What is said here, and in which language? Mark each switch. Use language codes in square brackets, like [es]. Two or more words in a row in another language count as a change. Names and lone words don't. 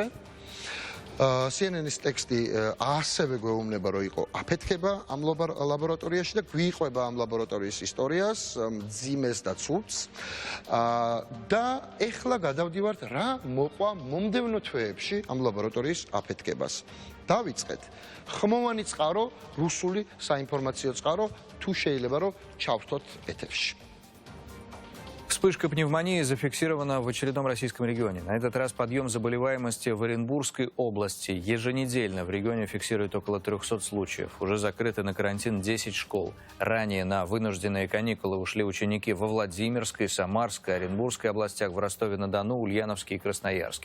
[ka] CNN-ის ტექსტი ასევე გვეუბნება, რომ იყო აფეთქება ამ ლაბორატორიაში და გვიყვება ამ ლაბორატორიის ისტორიას, მძიმეს და ცუდს. და ეხლა გადავდივართ, რა მოყვა მომდევნო თვეებში ამ ლაბორატორიის აფეთქებას. დავიწყეთ. ხმოვანი წყარო, რუსული საინფორმაციო წყარო, თუ შეიძლება რომ ჩავთოთ ეთერში. [ru] Вспышка пневмонии зафиксирована в очередном российском регионе. На этот раз подъем заболеваемости в Оренбургской области. Еженедельно в регионе фиксируют около 300 случаев. Уже закрыты на карантин 10 школ. Ранее на вынужденные каникулы ушли ученики во Владимирской, Самарской, Оренбургской областях, в Ростове-на-Дону, Ульяновске и Красноярске.